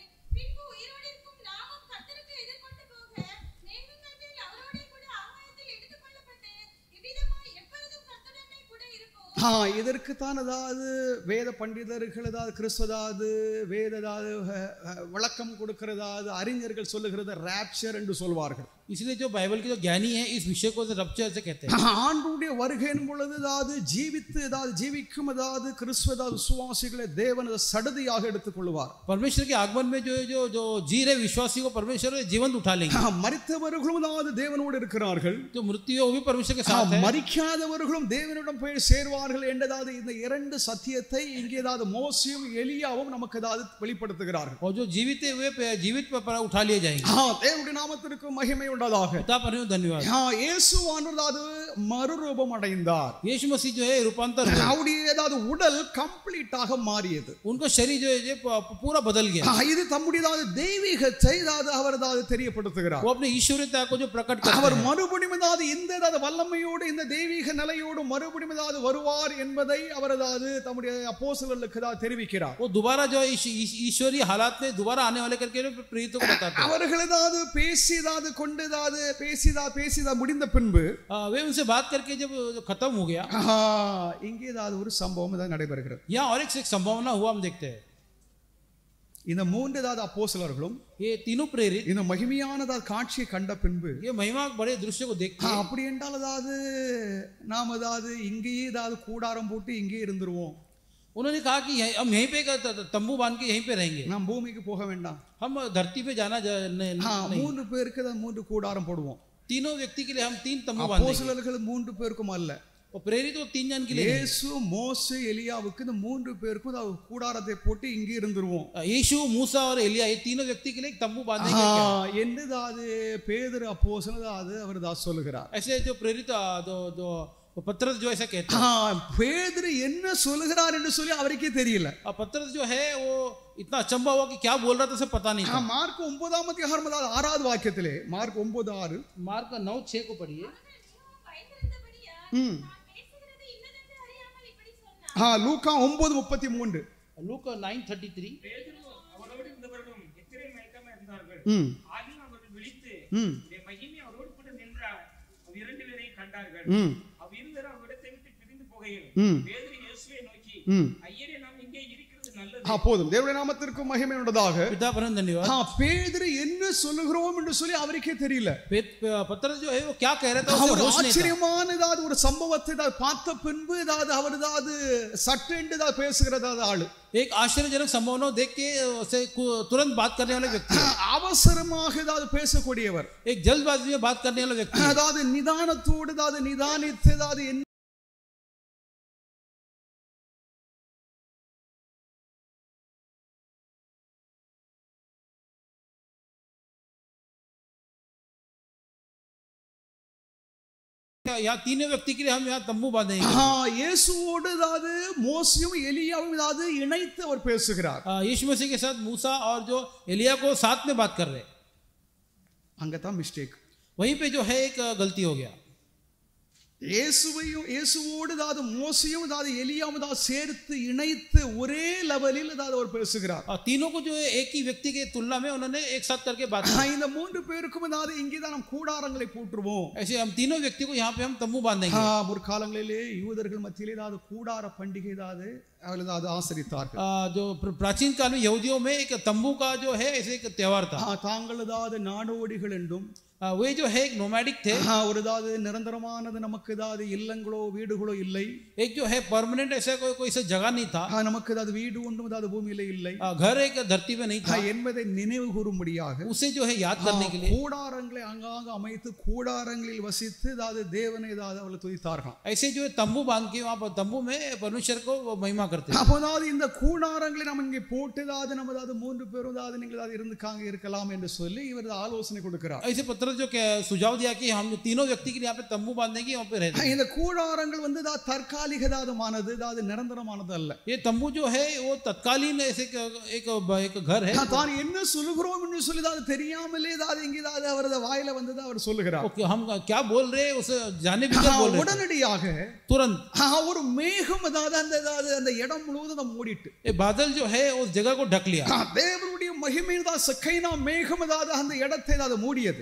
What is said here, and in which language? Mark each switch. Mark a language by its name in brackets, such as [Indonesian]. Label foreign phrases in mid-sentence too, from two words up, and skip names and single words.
[Tamil] பின்பு உயிரோடு இருக்கும் நாமும் கர்த்தருக்கு எதிர்கொண்டு போக மேகங்கள் மேல் அவரோடே கூட ஆகாயத்தில் எடுத்துக்கொள்ளப்பட்டு இவ்விதமாய் எப்பொழுதும் கர்த்தருடனே கூட இருப்போம். இதற்குத்தான் அதாவது வேத பண்டிதர்கள் அதாவது கிறிஸ்துவதாவது வேத அதாவது விளக்கம் கொடுக்கிறதாவது அறிஞர்கள் சொல்லுகிறது ராப்சர் என்று சொல்வார்கள். [Hindi] इसलिए जो बाइबल के जो ज्ञानी है इस विषय को रप्चर से कहते हैं. [Tamil] ஆண்டவருடைய வருகையின் பொழுது அதாவது ஜீவித்து அதாவது ஜீவிக்கும் அதாவது கிறிஸ்துவ விசுவாசிகளை தேவன் சடதியாக எடுத்துக்கொள்வார். [Hindi] परमेश्वर के आगमन में जो जी रहे विश्वासी को परमेश्वर जीवंत उठा लेंगे. [Tamil] மரித்தவர்களும் அதாவது தேவனோடு இருக்கிறார்கள். [Hindi] जो मृत्यु है वो भी परमेश्वर के साथ है. [Tamil] மரிக்காதவர்களும் தேவனிடம் போய் சேர்வார்கள் என்றதாவது இந்த இரண்டு சத்தியத்தை இங்கே அதாவது மோசேயும் எலியாவும் நமக்கு அதாவது வெளிப்படுத்துகிறார்கள். [Hindi] और जो जीवित है वे जीवित पर उठा लिए जाएंगे. [Tamil] தேவனுடைய நாமத்திற்கு மகிமை உண்டாதாக. [Hindi] पिता परमेश्वर धन्यवाद. [Tamil] இயேசுவானவர் மறுரூபம் அடைந்தார். [Hindi] यीशु मसीह जो है रूपांतर हुआ. [Tamil] அவருடைய அதாவது உடல் கம்ப்ளீட்டாக மாறியது. [Hindi] उनका शरीर जो है पूरा बदल गया. [Tamil] இது தம்முடைய தெய்வீகத்தை அதாவது அவர் அதாவது தெரியப்படுத்துகிறார். [Hindi] वो अपने ईश्वरीयता को जो प्रकट करते हैं. [Tamil] அவர் மறுபடியும் அதாவது இந்த அதாவது வல்லமையோடு இந்த தெய்வீக நிலையோடு மறுபடியும் அதாவது வருவார் என்பதை அவர் அதாவது தம்முடைய அப்போஸ்தலர்களுக்கு அதாவது தெரிவிக்கிறார். [Hindi] वो दोबारा जो ईश्वरीय हालात में दोबारा आने वाले करके प्रेरितों को बताते हैं. [Tamil] அவர்கள் அதாவது பேசி அதாவது கொண்டு அதாவது பேசி முடிந்த பின்பு [Hindi] वे उनसे बात करके जब खत्म हो गया, [Tamil] இங்கே அதாவது ஒரு சம்பவம் அதாவது நடைபெறுகிறது. [Hindi] यहाँ और एक संभावना हुआ हम देखते हैं. [Tamil] இந்த மூன்று அதாவது அப்போஸ்தலர்களும் [Hindi] ये तीनों प्रेरित [Tamil] இந்த மகிமையானதான காட்சியை கண்ட பின்பு [Hindi] ये महिमा बड़े दृश्य को देख के [Tamil] அப்படி என்றால் அதாவது நாம் அதாவது இங்கேயே அதாவது கூடாரம் போட்டு இங்கே இருந்துருவோம். [Hindi] उन्होंने कहा कि हम यहीं पे तंबू बांध के यहीं पे रहेंगे, [Tamil] நாம் பூமிக்கு போக வேண்டாம். [Hindi] हम धरती पे जाना नहीं. [Tamil] மூன்று பேருக்கு தான் மூன்று கூடாரம் போடுவோம். [Hindi] तीनों व्यक्ति के लिए हम 3 तंबू बांधेंगे. [Tamil] அப்போஸ்தலர்கள் மூன்று பேருக்கும் அல்ல, [Hindi] और प्रेरित वो 3 जन के लिए. [Tamil] இயேசு மோசே எலியாவுக்கு இந்த மூன்று பேருக்கும் கூடாரத்தை போட்டு இங்கே இருந்துருவோம். [Hindi] यीशु मूसा और एलिया ये तीनों व्यक्ति के लिए एक तंबू बांधेंगे क्या? [Tamil] என்னது பேதுரு அப்போஸ்தலன் அவர் தான் சொல்லுகிறார். [Hindi] ऐसे जो प्रेरित जो पत्रस जो ऐसा कहते हैं. [Tamil] பேதுரு என்ன சொல்லுகிறார் என்று சொல்லி அவருக்கே தெரியல. [Hindi] पत्रस जो है वो इतना अचंभा हुआ कि क्या बोल रहा था उसे पता नहीं था. [Tamil] மார்க் 9ஆம் அதிகாரம் 6வது வாக்கியத்திலே மார்க் 9:6 [Hindi] मार्क 9:6 को पढ़िए. [Tamil] லூக்கா 9:33 லூக்கா 9:33. பேதுரு அவரோடு இருந்தவர்களும் எத்திரை மயக்கமா இருந்தார்கள். ஆகிலும் அவர்கள் விழித்து மகிமை அவரோடு கூட நின்றார். இரண்டு பேரையும் கண்டார்கள். அவ்விருவரும் அவ்விடத்தை விட்டு பிரிந்து போகையில் பேதுரு இயேசுவை நோக்கி, ஐயரே, நாம் இங்கே இருக்கிறது நல்லது. போதும். தேவனுடைய நாமத்திற்கு மகிமை உண்டாதாக. [Hindi] पिता परम धन्यवाद. [Tamil] பேதுரு என்ன சொல்லுகிறோம் என்று சொல்லி அவருக்கே தெரியல. [Hindi] पत्रस जो है वो क्या कह रहा था उसे होश नहीं था. [Tamil] ஆச்சரியமான ஒரு சம்பவத்தை பார்த்த பின்பு அவர் சட்டென்று பேசுகிறதா ஆளு. [Hindi] एक आश्चर्यजनक संभावना देख के उसे तुरंत बात करने वाले व्यक्ति, [Tamil] அவசரமாக பேசக்கூடியவர், [Hindi] एक जल्दबाजी में बात करने वाला व्यक्ति, [Tamil] அதாவது நிதானத்தோடு நிதானித்து [Hindi] यहाँ तीनों व्यक्ति के लिए हम यहाँ तंबू बांधेंगे. [Tamil] இயேசுவோடு மோசேயும் எலியாவும் இணைத்து அவர் பேசுகிறார். [Hindi] यीशु मसीह के साथ मूसा और जो एलिया को साथ में बात कर रहे हैं. [Tamil] அங்கதான் மிஸ்டேக். [Hindi] वहीं पे जो है एक गलती हो गया. [Tamil] இயேசுவோடு அதாவது மோசையும் அதாவது எலியாவும் அதாவது சேர்த்து இணைத்து ஒரே லெவலில் அதாவது அவர் பேசுகிறார். [Hindi] तीनों को जो है एक ही व्यक्ति के तुलना में उन्होंने एक साथ करके बात की. [Tamil] இந்த மூன்று பேருக்கும் அதாவது இங்கேதான் நாம் கூடாரங்களை போட்டுருவோம். [Hindi] ऐसे हम तीनों व्यक्ति को यहाँ पे हम तंबू बांधेंगे. [Tamil] ஒரு காலங்களிலே யூதர்கள் மத்தியிலே அதாவது கூடார பண்டிகை அதாவது அவர்கள் ஆசரித்தார்கள். [Hindi] जो प्राचीन काल में यहूदियों में एक तंबू का जो है ऐसे एक त्योहार था. [Tamil] தாங்கள் அதாவது நாடோடிகள் என்றும் [Hindi] वे जो है एक नोमैडिक थे. [Tamil] ஒரு அதாவது நிரந்தரமானது நமக்கு அதாவது இல்லங்களோ வீடுகளோ இல்லை. [Hindi] एक जो है परमानेंट ऐसा कोई ऐसा जगह नहीं था. [Tamil] நமக்கு அதாவது வீடு ஒன்றும் அதாவது பூமியிலே இல்லை. [Hindi] घर एक धरती में नहीं था [Tamil] என்பதை நினைவு கூறும்படியாக [Hindi] उसे जो है याद करने के लिए [Tamil] கூடாரங்களை அங்காக அமைத்து கூடாரங்களில் வசித்து அதாவது தேவனை அதாவது அவர்கள் துதித்தார்கள். [Hindi] ऐसे जो है तंबू बांध के वहां पर तंबू में परमेश्वर को महिमा करते हैं. [Tamil] அப்போதாவது இந்த கூடாரங்களை நம்ம இங்கே போட்டு அதாவது நம்ம அதாவது மூன்று பேரும் அதாவது நீங்கள் அதாவது இருந்துக்காங்க இருக்கலாம் என்று சொல்லி இவர் ஆலோசனை கொடுக்கிறார். [Hindi] ऐसे पत्र जो सुझाव दिया कि हम तीनों व्यक्ति के लिए यहाँ पे तंबू बांधेंगे वहां पे रहते हैं. [Tamil] இந்த கூடாரங்கள் வந்து அதாவது தற்காலிகமானது அதாவது நிரந்தரமானது அல்ல. [Hindi] ये तंबू जो है वो तत्कालीन ऐसे एक घर है. [Tamil] தான் என்ன சொல்லுகிறோம் என்று சொல்லி அதாவது தெரியாமலே அதாவது இங்கே அதாவது அவரது வாயில வந்தது அவர் சொல்லுகிறார். [Hindi] ओके हम क्या बोल रहे हैं उसे जाने बिना बोल रहे हैं. [Tamil] உடனடியாக [Hindi] तुरंत [Tamil] ஒரு மேகம் அதாவது அந்த இடம் முழுவதும் மூடிட்டு [Hindi] ये बादल जो है उस जगह को ढक लिया. [Tamil] தேவனுடைய மகிமையின் அதாவது சக்கைனா மேகம் அதாவது அந்த இடத்தை அதாவது மூடியது.